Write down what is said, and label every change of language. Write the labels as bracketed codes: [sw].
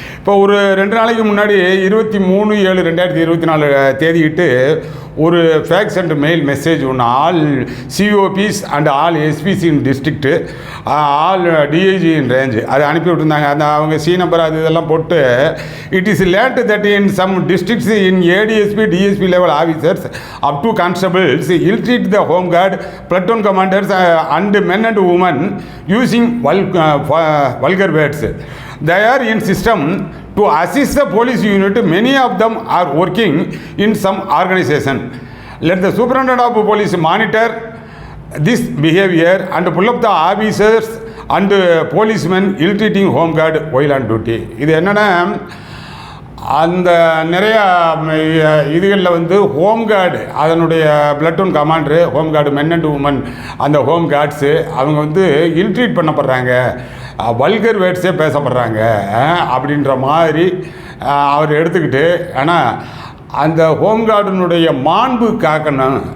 [ta] இப்போ ஒரு 2 நாளைக்கு முன்னாடி 23/7/2024 தேதியிட்டு ஒரு ஃபேக்ஸ் அண்ட் மெயில் மெசேஜ் ஒன்று all சிஓபிஸ் and all SPC in district, all DIG in range அது அனுப்பி விட்டுருந்தாங்க. அந்த அவங்க சி நம்பர் அது இதெல்லாம் போட்டு, [en] It is late that in some districts in ADSP DSP level officers up to constables ill treat the home guard platoon commanders and men and women using vulgar words. They are in system to assist the police unit. Many of them are working in some organization. Let the superintendent of police monitor this behavior and pull up the officers and policemen ill-treating home guard while on duty. [ta] இது என்னன்னா, அந்த நிறையா இதுகளில் home guard அதனுடைய platoon commander, home guard men and woman, அந்த home cards அவங்க ill-treat பண்ணப்படுறாங்க, vulgar வேர்ட்ஸே பேசப்படுறாங்க அப்படின்ற மாதிரி அவர் எடுத்துக்கிட்டு, ஆனால் அந்த ஹோம்கார்டினுடைய மாண்பு காக்கணும்.